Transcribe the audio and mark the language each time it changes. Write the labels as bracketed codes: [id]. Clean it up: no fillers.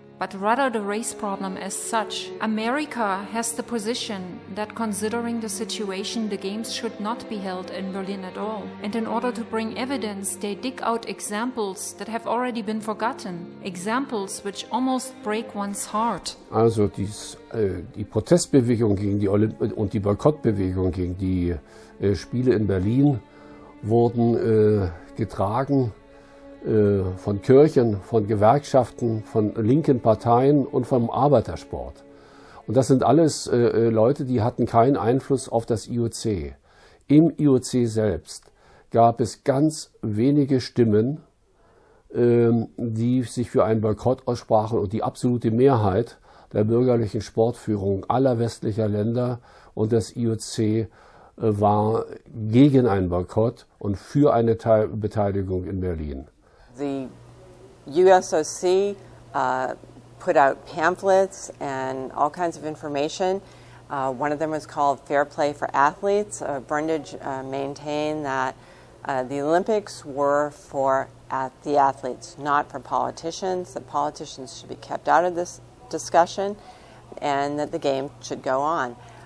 [en] but rather the race problem as such. America has the position that, considering the situation, the games should not be held in Berlin at all. And in order to bring evidence, they dig out examples that have already been forgotten, examples which almost break one's heart. [de] Also die Protestbewegung gegen die und die Boykottbewegung gegen die Spiele in Berlin wurden getragen von Kirchen, von Gewerkschaften, von linken Parteien und vom Arbeitersport. Und das sind alles Leute, die hatten keinen Einfluss auf das IOC. Im IOC selbst gab es ganz wenige Stimmen, die sich für einen Boykott aussprachen, und die absolute Mehrheit der bürgerlichen Sportführung aller westlicher Länder und des IOC war gegen einen Boykott und für eine Beteiligung in Berlin. [en] The USOC put out pamphlets and all kinds of information. One of them was called Fair Play for Athletes. Brundage maintained that the Olympics were for the athletes, not for politicians, that politicians should be kept out of this discussion, and that the game should go on.